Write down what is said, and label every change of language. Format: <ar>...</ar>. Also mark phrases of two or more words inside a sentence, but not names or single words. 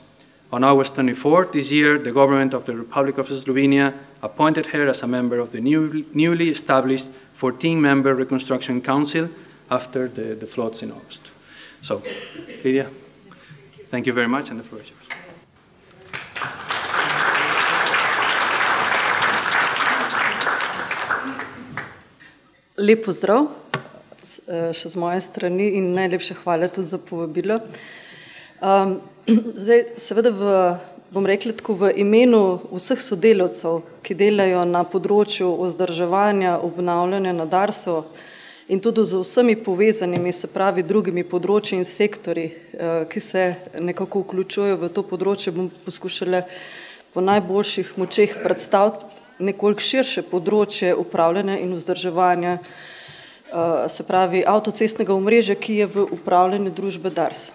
<en>On August 24 this year, the government of the Republic of Slovenia appointed her as a member of the newly established 14-member Reconstruction Council after the floods in August. So, Lidija, thank you very much, and the floor is yours.</en> <sl>Lep pozdrav še z moje strani in najlepše hvala tudi za povabilo. Zdaj, seveda bom rekla tako, v imenu vseh sodelavcev, ki delajo na področju vzdrževanja, obnavljanja na Darsu in tudi z vsemi povezanimi, se pravi drugimi področji in sektori, ki se nekako vključujejo v to področje, bom poskušala po najboljših močeh predstaviti nekoliko širše področje upravljanja in vzdrževanja, se pravi avtocestnega omrežja, ki je v upravljanju družbe Dars.</sl>